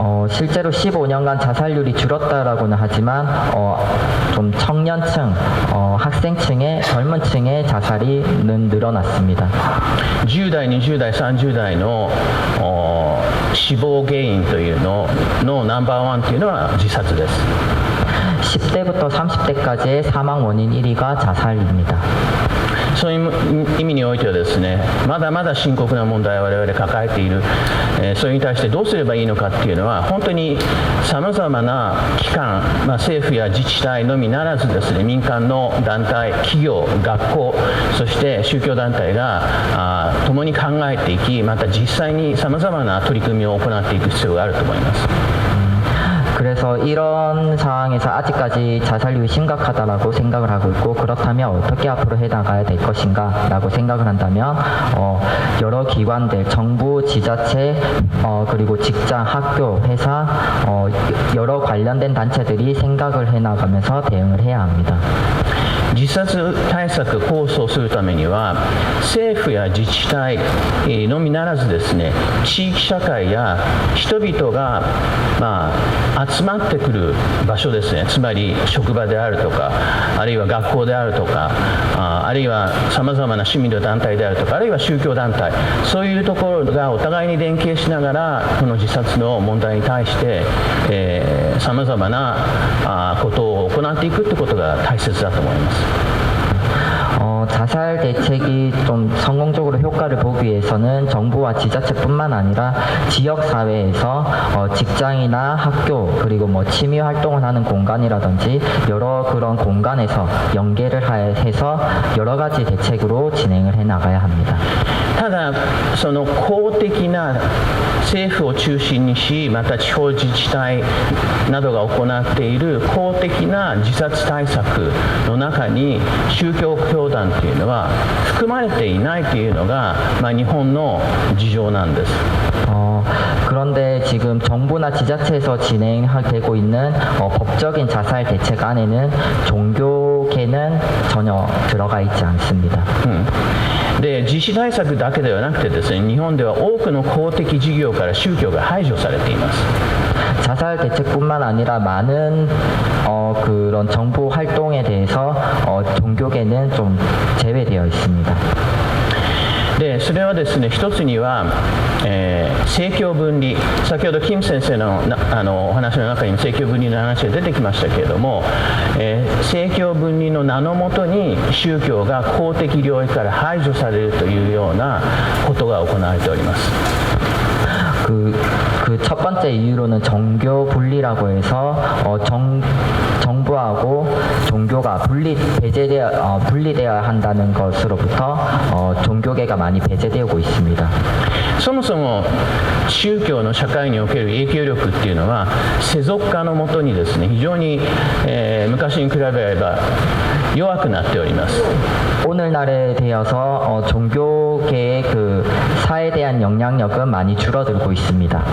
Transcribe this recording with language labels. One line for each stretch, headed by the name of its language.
Korean: 실제로 15년간 자살률이 줄었다라고는 하지만 좀 청년층, 학생층의 젊은 층의 자살이 늘어났습니다.
Japanese: 10代、20代、30代の死亡原因というののナンバーワンというのは自殺です。
Korean: 10대부터 30대까지의 사망 원인 1위가 자살입니다.
Japanese: そういう意味においてはですね、まだまだ深刻な問題を我々抱えている、それに対してどうすればいいのかっていうのは本当にさまざまな機関、政府や自治体のみならずですね、民間の団体、企業、学校、そして宗教団体が共に考えていき、また実際にさまざまな取り組みを行っていく必要があると思います。
Korean: 그래서 이런 상황에서 아직까지 자살률이 심각하다라고 생각을 하고 있고 그렇다면 어떻게 앞으로 해나가야 될 것인가 라고 생각을 한다면 여러 기관들, 정부, 지자체, 그리고 직장, 학교, 회사 여러 관련된 단체들이 생각을 해나가면서 대응을 해야 합니다.
Japanese: 自殺対策構想するためには政府や自治体のみならずですね、地域社会や人々が集まってくる場所ですね、つまり職場であるとかあるいは学校であるとかあるいはさまざまな市民の団体であるとかあるいは宗教団体、そういうところがお互いに連携しながらこの自殺の問題に対してさまざまなことを行っていくということが大切だと思います。
Korean: 자살 대책이 좀 성공적으로 효과를 보기 위해서는 정부와 지자체뿐만 아니라 지역 사회에서 직장이나 학교 그리고 뭐 취미 활동을 하는 공간이라든지 여러 그런 공간에서 연계를 해서 여러 가지 대책으로 진행을 해 나가야 합니다.
Japanese: ただその公的な政府を中心にし、また地方自治体などが行っている公的な自殺対策の中に宗教教団というのは含まれていないというのが、日本の事情なんです。
Korean: 그런데 지금 정부나 지자체에서 진행되고 있는 법적인 자살 대책 안에는 종교계는 전혀 들어가 있지 않습니다.
Japanese: で自死対策だけではなくてですね、日本では多くの公的事業から宗教が排除されています。
Korean: 자살 대책뿐만 아니라 많은 그런 정부 활동에 대해서 종교계는 좀 제외되어 있습니다.
Japanese: でそれはですね、一つには、政教分離、先ほど金先生のお話の中に政教分離の話が出てきましたけれども、政教分離の名のもとに宗教が公的領域から排除されるというようなことが行われております。
Korean: 그 첫 번째 이유로는 정교 분리라고 해서 정부하고 종교가 분리되어야 한다는 것으로부터 종교계가 많이 배제되고 있습니다.
Japanese: そもそも宗教の社会における影響力っていうのは世俗化のもとにですね、非常に、昔に比べれば弱くなっております。
Korean: 오늘날에 되어서 종교계의 그 사에 대한 영향력은 많이 줄어들고 있습니다.